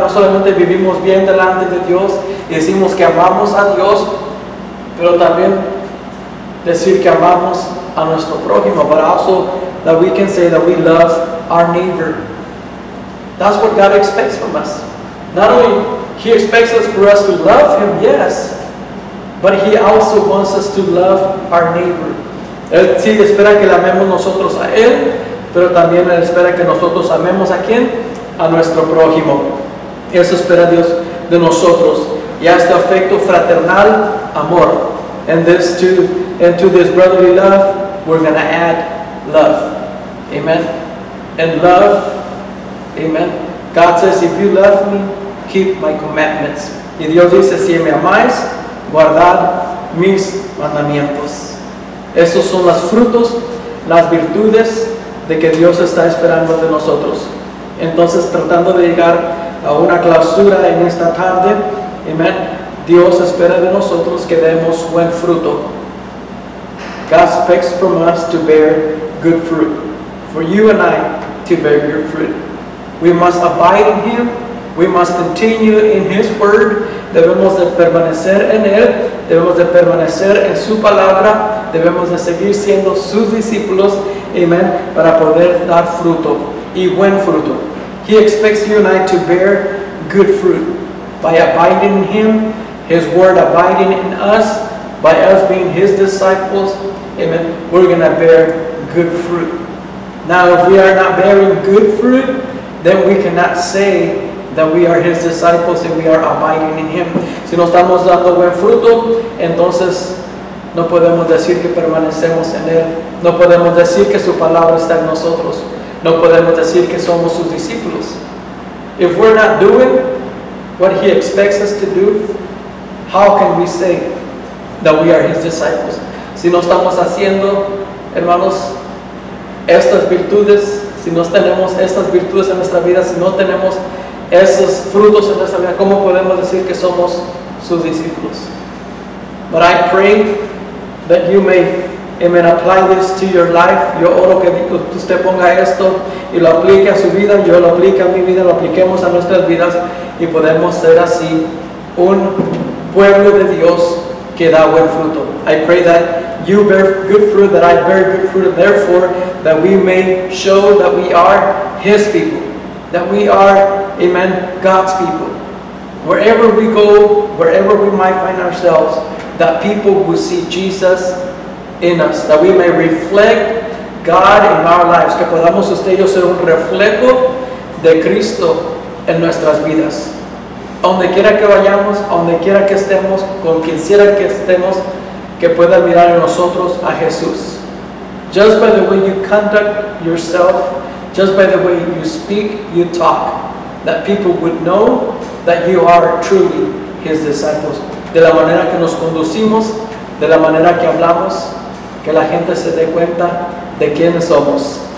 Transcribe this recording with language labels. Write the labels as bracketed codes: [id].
[es] No solamente vivimos bien delante de Dios y decimos que amamos a Dios, pero también decir que amamos a nuestro prójimo, [en] but also that we can say that we love our neighbor. That's what God expects from us. Not only He expects us for us to love Him, yes, but He also wants us to love our neighbor. [es] Él sí espera que le amemos nosotros a Él, pero también Él espera que nosotros amemos a ¿quién? A nuestro prójimo. Eso espera Dios de nosotros. Y a este afecto fraternal, amor. [en] And to this brotherly love, we're going to add love. Amen. And love, amen. God says, if you love me, keep my commandments. [es] Y Dios dice, si me amáis, guardad mis mandamientos. Esos son los frutos, las virtudes de que Dios está esperando de nosotros. Entonces, tratando de llegar a una clausura en esta tarde, amen, Dios espera de nosotros que demos buen fruto. [en] God expects from us to bear good fruit. For you and I to bear good fruit. We must abide in Him. We must continue in His Word. [es] Debemos de permanecer en Él. Debemos de permanecer en su palabra. Debemos de seguir siendo sus discípulos. Amen. Para poder dar fruto. Y buen fruto. [en] He expects you and I to bear good fruit. By abiding in Him. His Word abiding in us. By us being His disciples. Amen. We're going to bear good fruit. Now if we are not bearing good fruit, then we cannot say that we are His disciples and we are abiding in Him. [es] Si no estamos dando buen fruto, entonces no podemos decir que permanecemos en Él. No podemos decir que su palabra está en nosotros. No podemos decir que somos sus discípulos. [en] If we're not doing what He expects us to do, how can we say that we are His disciples? [es] Si no estamos haciendo, hermanos, estas virtudes, si no tenemos estas virtudes en nuestra vida, si no tenemos esos frutos en nuestra vida, ¿cómo podemos decir que somos sus discípulos? [en] But I pray that you may, amen, apply this to your life. [es] Yo oro que usted ponga esto y lo aplique a su vida, yo lo aplique a mi vida, lo apliquemos a nuestras vidas y podemos ser así un pueblo de Dios que da buen fruto. [en] I pray that you bear good fruit, that I bear good fruit, and therefore that we may show that we are His people, that we are, amen, God's people. Wherever we go, wherever we might find ourselves, that people will see Jesus in us, that we may reflect God in our lives, [es] que podamos usted y yo ser un reflejo de Cristo en nuestras vidas. Donde quiera que vayamos, donde quiera que estemos, con quien quiera que estemos, que puedan mirar en nosotros a Jesús. [en] Just by the way you conduct yourself, just by the way you speak, you talk, that people would know that you are truly His disciples. [es] De la manera que nos conducimos, de la manera que hablamos, que la gente se dé cuenta de quiénes somos.